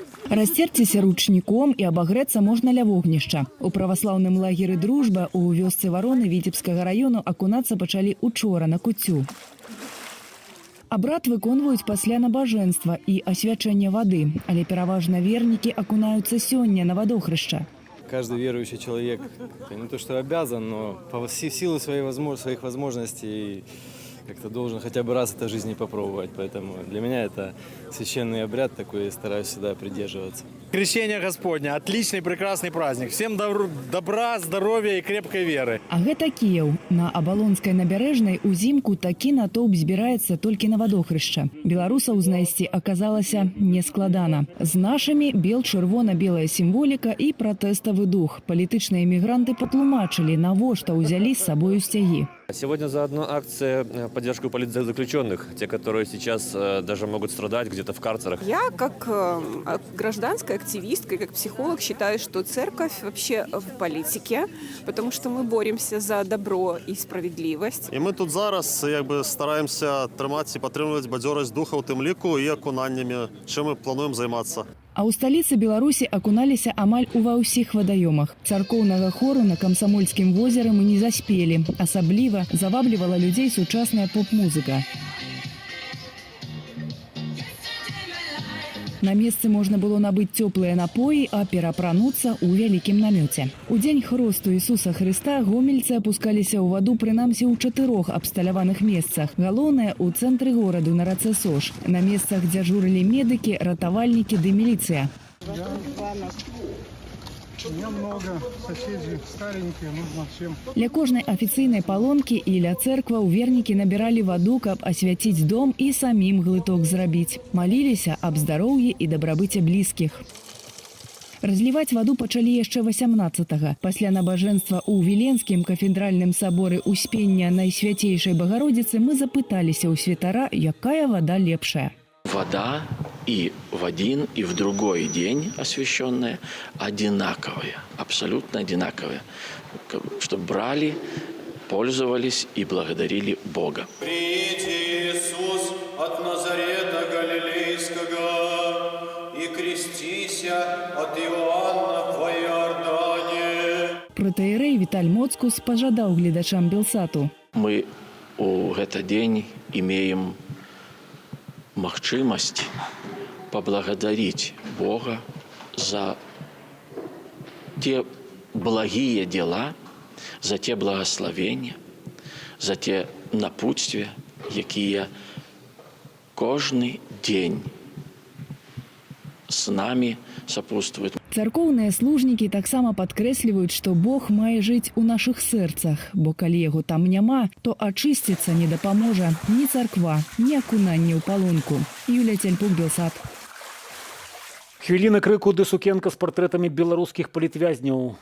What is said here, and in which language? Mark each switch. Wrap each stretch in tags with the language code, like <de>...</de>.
<be>Расцерціся ручніком і абагрэцца можна ля вогнішча. У праваслаўным лагеры «Дружба» у вёсцы Вароны Віцебскага раёну акунацца пачалі учора на куцю. Абрад выконваюць пасля набажэнства і асвячэння вады, але пераважна вернікі акунаюцца сёння на вадохрышча.</be> <ru>Каждый верующий человек не то что обязан, но по силу своих возможностей как-то должен хотя бы раз это в жизни попробовать. Поэтому для меня это священный обряд такой, и стараюсь всегда придерживаться. Крещение Господня – отличный, прекрасный праздник. Всем добра, здоровья и крепкой веры.</ru> <be>А гэта Кіеў. На Абалонскай набярэжнай узімку такі натоўп збіраецца толькі на вадохрышча. Беларусаў знайсці аказалася нескладана. З нашымі бел-чырвона-белая сімволіка і пратэставы дух. Палітычныя мігранты патлумачылі, навошта ўзялі з сабою сцягі.</be> <ru>Сегодня заодно акция поддержки политзаключенных, те, которые сейчас даже могут страдать где-то в карцерах. Я, как гражданская активистка, как психолог, считаю, что церковь вообще в политике, потому что мы боремся за добро и справедливость.</ru> <uk>І ми тут зараз стараємося тримати і підтримувати бадьорість духа у тим ліку і окунаннями, чим ми плануємо займатися.</uk> <be>А ў сталіцы Беларусі акуналіся амаль ува ўсіх вадаёмах. Царкоўнага хору на Камсамольскім возеры мы не заспелі. Асабліва заваблівала людзей сучасная поп-музыка. На месцы можна было набыць цёплыя напоі, а перапрануцца ў вялікім намёце. У дзень хросту Ісуса Хрыста гомельцы апускаліся ў ваду прынамсі ў 4 абсталяваных месцах. Галоўнае – у цэнтры гораду на рацэ Сош. На месцах дзяжурылі медыкі, ратавальнікі ды міліцыя.</be> <ru>У меня много соседей старенькие, нужно всем.</ru> <be>Ля кожнай афіцыйнай палонкі і ля цэркваў вернікі набіралі ваду, каб асвяціць дом і самім глыток зрабіць. Маліліся аб здароўі і дабрабыце блізкіх. Разліваць ваду пачалі яшчэ 18-го. Пасля набажэнства ў Віленскім кафедральным саборы Успення Найсвяцейшай Багародзіцы мы запыталіся ў святара, якая вада лепшая.</be> <ru>Вода и в один, и в другой день освященная одинаковая, абсолютно одинаковая. Чтобы брали, пользовались и благодарили Бога. «Приди, Иисус, от Назарета Галилейского, и крестися от Иоанна в Иордане».</ru> <be>Протоиерей Виталь Моцкус пожадал глядачам Белсату.</be> <ru>Мы у этот день имеем магчымасць поблагодарить Бога за те благие дела, за те благословения, за те напутствия,</ru> <be>якія кожны</be> <ru>день с нами сопутствуют.</ru> <be>Царкоўныя служнікі таксама падкрэсліваюць, што Бог мае жыць у нашых сэрцах, бо калі яго там няма, то ачысціцца не дапаможа ні царква, ні акунанне ў палонку. Юлія Тельпук, Белсат. Хвіліна крыку ды сукенка з партрэтамі беларускіх палітвязняў.</be>